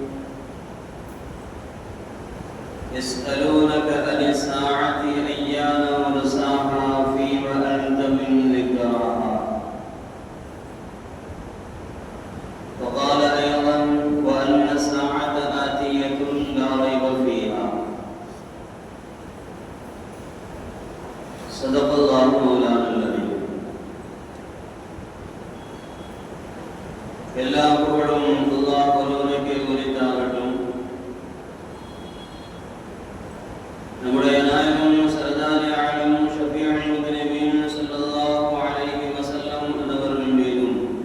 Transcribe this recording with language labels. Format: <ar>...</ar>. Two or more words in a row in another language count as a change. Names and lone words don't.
<ar>يسألونك عن الساعة أيان مرساها فيما أنت من ذكراها. وقال أيضا: وأن الساعة آتية لا ريب فيها. صدق الله مولانا العظيم.</ar> <ta>எல்லா புகழும் அல்லாஹ் ஒருவனுக்கே உரித்தாகட்டும். நம்முடைய நாயகம்</ta> <ur>سردار عالم</ur> <ar>شفيع المذنبين صلى الله عليه وسلم</ar> <ta>அவர்கள் மீதும்</ta>